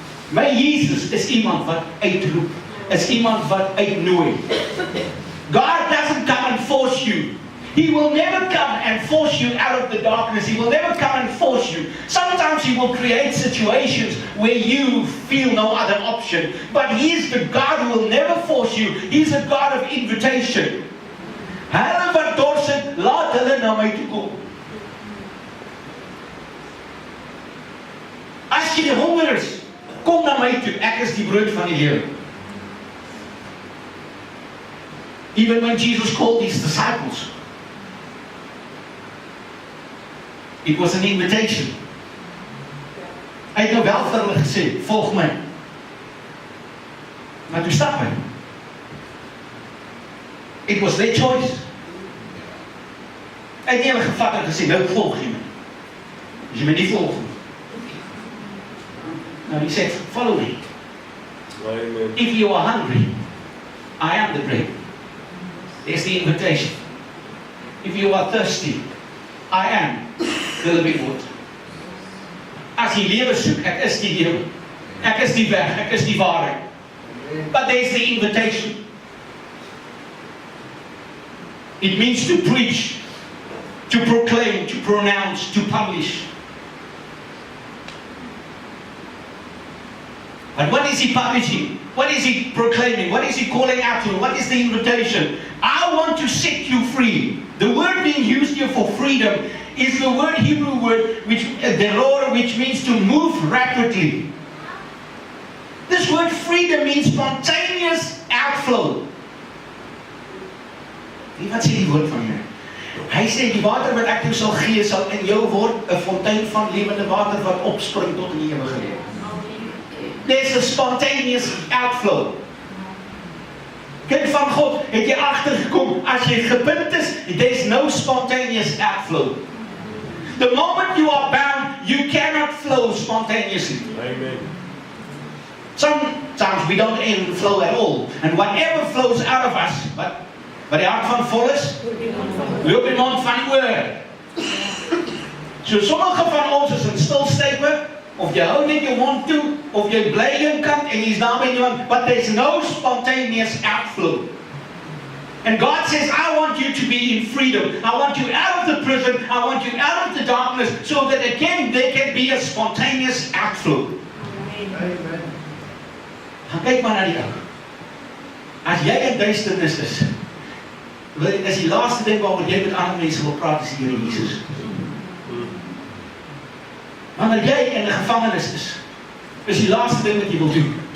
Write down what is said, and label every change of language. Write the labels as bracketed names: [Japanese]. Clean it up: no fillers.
[Afrikaans] My Jesus is iemand wat uitroep, is iemand wat uitnooi. [English] God doesn't come and force you. He will never come and force you out of the darkness. He will never come and force you. Sometimes He will create situations where you feel no other option. But He's the God who will never force you. He's a God of invitation. [Afrikaans] Hulle wat dors het, laat hulle na my toe kom. As jy honger is, kom na my toe. Ek is die brood van die lewe. [English] Even when Jesus called His disciples, it was an invitation. [Afrikaans] Hy het nou wel vir hulle gesê, volg my. Maar toe stap hy. [English] It was their choice. [Afrikaans] Hy het nie hulle gevat en gesê, nou volg jy my. As jy my nie volg nie. [English] Now He said, follow me. Amen. If you are hungry, I am the bread. There's the invitation. If you are thirsty, I am the living water. As jy lewe soek, ek is die lewe. Ek is die weg, ek is die waarheid. But there's the invitation. It means to preach, to proclaim, to pronounce, to publish. But what is he publishing? What is he proclaiming? What is he calling out to? What is the invitation? I want to set you free. The word being used here for freedom is the word, Hebrew word, which means to move rapidly. This word freedom means spontaneous outflow. [Afrikaans] Wat sê die woord van hier? Hy sê die water wat ek jou sal gee sal in jou word 'n fontein van lewende water wat opspring tot in die ewige lewe. [English] There's a spontaneous outflow. [Afrikaans] Kind van God, het jy agtergekom, as jy gebind is, [English] there's no spontaneous outflow. The moment you are bound, you cannot flow spontaneously. Amen. Sometimes we don't even flow at all. And whatever flows out of us, [Afrikaans] wat die hart van vol is, loop die mond van die oor. So sommige van ons is in stilstype, of jy hou net jou mond toe, of jy bly een kant en jy's daar by iemand, [English] but there's no spontaneous outflow. And God says, I want you to be in freedom. I want you out of the prison. I want you out of the darkness, so that again there can be a spontaneous outflow. Amen. [Afrikaans] Gaan kyk maar na die ou. As jy in duisternis is die laaste ding waaroor jy met ander mense wil praat is die Here Jesus. Wanneer jy in 'n gevangenis is die laaste ding wat jy wil doen.